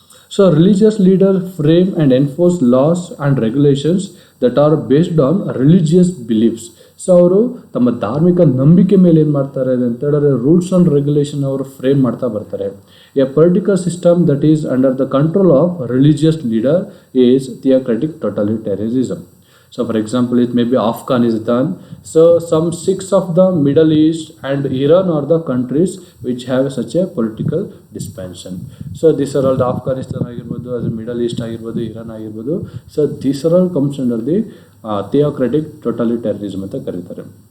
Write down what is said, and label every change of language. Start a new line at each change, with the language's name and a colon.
English: So religious leaders frame and enforce laws and regulations that are based on religious beliefs.
Kannada: So ಅವರು ತಮ್ಮ ಧಾರ್ಮಿಕ ನಂಬಿಕೆ ಮೇಲೆ ಏನು ಮಾಡ್ತಾರೆ ಅಂತ ಹೇಳಿದ್ರೆ ರೂಲ್ಸ್ ಆ್ಯಂಡ್ ರೆಗ್ಯುಲೇಷನ್ ಅವರು ಫ್ರೇಮ್ ಮಾಡ್ತಾ ಬರ್ತಾರೆ.
English: A political system that is under the control of religious leader is theocratic totalitarianism. So for example, it may be Afghanistan. So some 6 of the Middle East and Iran are the countries which have such a political dispensation. So these are all the Afghanistan
Kannada: ಆಗಿರ್ಬೋದು,
English: as Middle East ಆಗಿರ್ಬೋದು, Iran ಆಗಿರ್ಬೋದು. So these are all comes under the theocratic totalitarianism
Kannada: ಅಂತ ಕರೀತಾರೆ.